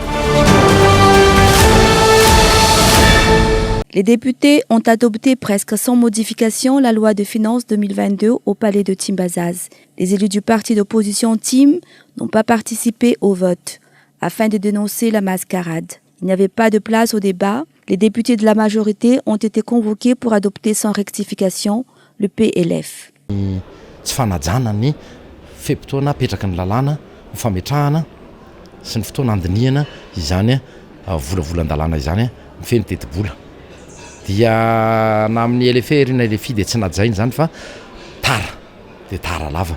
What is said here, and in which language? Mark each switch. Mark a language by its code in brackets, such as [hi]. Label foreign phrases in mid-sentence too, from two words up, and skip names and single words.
[fr] Les députés ont adopté presque sans modification la loi de finances 2022 au palais de Timbazaz. Les élus du parti d'opposition TIM n'ont pas participé au vote afin de dénoncer la mascarade. Il n'y avait pas de place au débat. Les députés de la majorité ont été convoqués pour adopter sans rectification le PLF. [mg] Tsy fanajana ny fe-potoana apetraka ny lalàna, ny fametrahana sy ny fotoana andinihana izany volavolan-dalàna izany mifeny teti-bola. Dia na amin'ny LFR na LFI dia tsy najaina zany fa tara dia tara lava.